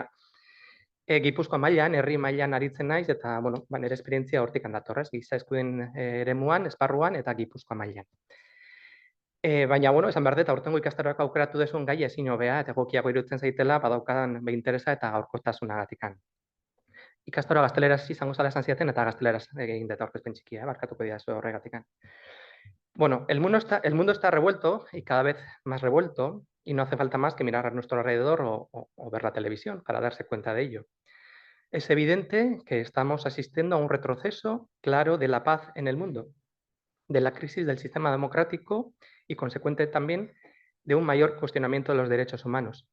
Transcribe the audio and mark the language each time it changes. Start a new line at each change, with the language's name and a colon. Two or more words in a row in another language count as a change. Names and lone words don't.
Basque: Gipuzkoa mailan, herri mailan aritzen naiz, eta nire esperientzia hortik datorrez, giza eskuden eremuan, esparruan eta Gipuzkoa mailan. Baina, esan behar dut, aurtengo ikastaroak aukeratu duzun gai ezin hobea, eta egokiago iruditzen zaitela, badaukadan interesa eta gaurkotasunagatikan. Ikastaroa gazteleraz izango zala esan ziaten, eta gazteleraz egin dut aurkezpen txikia, barkatuko didazu horregatikan.
Spanish: Bueno, el mundo está revuelto y cada vez más revuelto, y no hace falta más que mirar a nuestro alrededor o ver la televisión para darse cuenta de ello. Es evidente que estamos asistiendo a un retroceso claro de la paz en el mundo, de la crisis del sistema democrático y consecuente también de un mayor cuestionamiento de los derechos humanos.